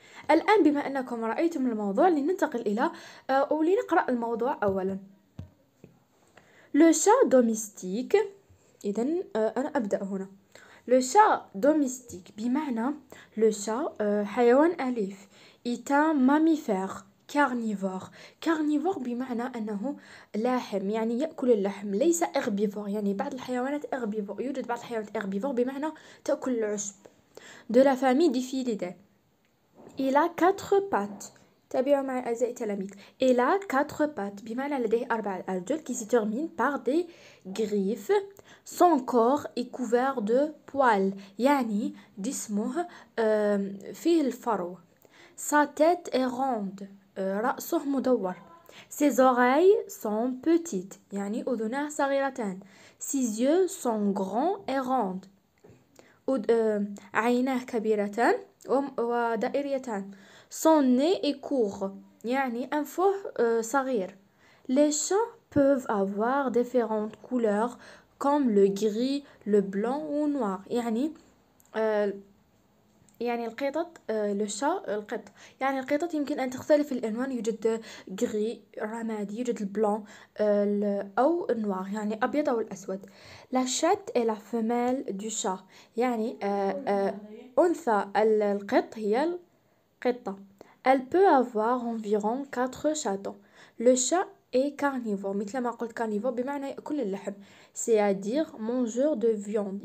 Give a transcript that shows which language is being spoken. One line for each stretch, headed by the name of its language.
Arabic: الآن بما أنكم رأيتم الموضوع لننتقل إلى ولنقرأ الموضوع أولا.
French: لو شا دوميستيك.
Arabic: إذن أنا أبدأ هنا.
French: لو شا دوميستيك
Arabic: بمعنى
French: لو شا
Arabic: حيوان أليف.
French: est un mammifère carnivore.
Arabic: carnivore بمعنى أنه لاحم، يعني يأكل اللحم، ليس herbivore. يعني بعض الحيوانات herbivore، يوجد بعض الحيوانات herbivore بمعنى تأكل العشب.
French: de la famille des felidae. Il a 4 pattes.
Arabic: تابعوا معي أعزائي التلاميذ.
French: Il a 4 pattes
Arabic: بمعنى لديه 4 أرجل
French: qui se terminent par des griffes. Son corps est couvert de poils.
Arabic: يعني جسمه فيه الفرو.
French: Sa tête est ronde.
Arabic: رأسه مدور.
French: Ses oreilles sont petites.
Arabic: يعني أذناه صغيرتان.
French: Ses yeux sont grands et ronds.
Arabic: عيناه كبيرتان ودائريتان.
French: Son nez est court.
Arabic: يعني أنفه صغير.
French: Les chats peuvent avoir différentes couleurs comme le gris, le blanc ou noir.
Arabic: يعني القطط القط، يعني القطط يمكن أن تختلف الألوان. يوجد غري رمادي، يوجد البلون أو النوار، يعني أبيض أو الأسود.
French: La chatte est la femelle du chat.
Arabic: يعني أنثى القط هي القطة.
French: Elle peut avoir environ 4 chatons. Le chat est carnivore.
Arabic: مثل ما قلت carnivore بمعنى يأكل اللحم.
French: C'est-à-dire mangeur de viande.